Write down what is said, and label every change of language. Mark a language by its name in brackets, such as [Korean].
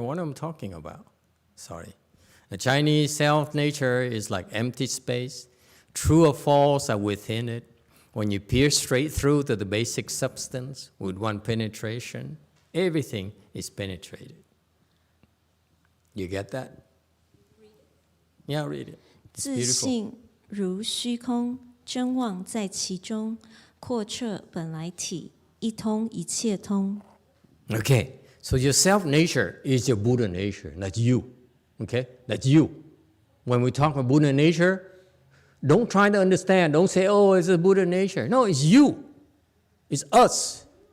[English] What I'm talking about. Sorry, the Chinese self nature is like empty space. True or false are within it. When you pierce straight through to the basic substance with one penetration, everything is penetrated. You get that? Yeah, read it. It's [Chinese] 自 [English] beautiful. [Chinese] 性如虚空，真妄在其中，扩彻本来体，一通一切通。 [English] Okay, so your self-nature is your Buddha nature. That's you. Okay, that's you. When we talk about Buddha nature, don't try to understand. Don't say, oh, it's a Buddha nature. No, it's you. It's us.